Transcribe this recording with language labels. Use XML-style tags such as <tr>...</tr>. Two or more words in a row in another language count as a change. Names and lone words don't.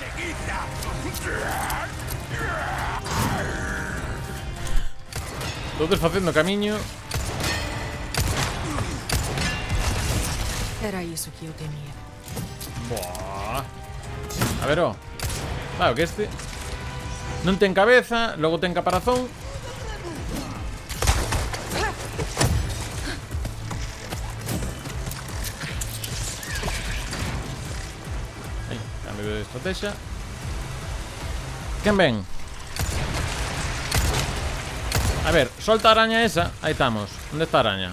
<gl>Todos facendo camiño.</gl> <pt>Era isso que eu temia.</pt> <gl>Buah. A ver, ó. Claro que este non ten cabeza, logo ten caparazón. De estrategia.</gl> <es>¿Quién ven? A ver,</es> <gl>solta a araña esa.</gl> <es>Ahí estamos. ¿Dónde está araña?</es>